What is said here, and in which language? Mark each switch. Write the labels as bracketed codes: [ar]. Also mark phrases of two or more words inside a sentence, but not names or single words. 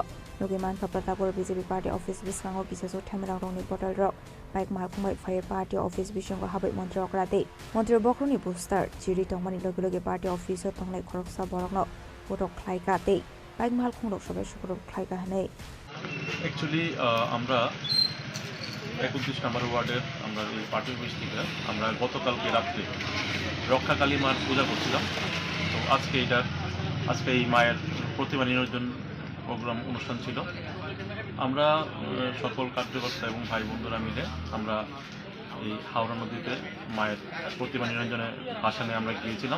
[brx] नुगेमान का प्रतापगढ़ बीजेपी [en] party office [brx] बिस्रांगो किसासो थेमरां रंनि बटल रक बाइक मारकुमाय [en] fire party office [brx] बिशंगो हाबै मंत्री अक्राते मंत्री बखरनि बुस्टार चिरि तंगमानि लगे लगे [en] party office [brx] तंगनाय खरकसा बरकनो बटक ख्लाइकाते बाइक मारकुंडक सबाय शुक्र ख्लाइका हनै [bn] एक्चुअली আমরা 31 নম্বর ওয়ার্ডের আমরা এই [en] party office [bn] থেকে আমরা গতকালকে রাতে রক্ষাকালী মার পূজা করছিলাম। তো আজকে এই মায়ের প্রতিমা নিরঞ্জন প্রোগ্রাম অনুষ্ঠান ছিল। আমরা সকল কার্যকর্তা এবং ভাই বন্ধুরা মিলে আমরা এই হাওড়া নদীতে মায়ের প্রতিমা নিরঞ্জনের ভাসানে আমরা গিয়েছিলাম।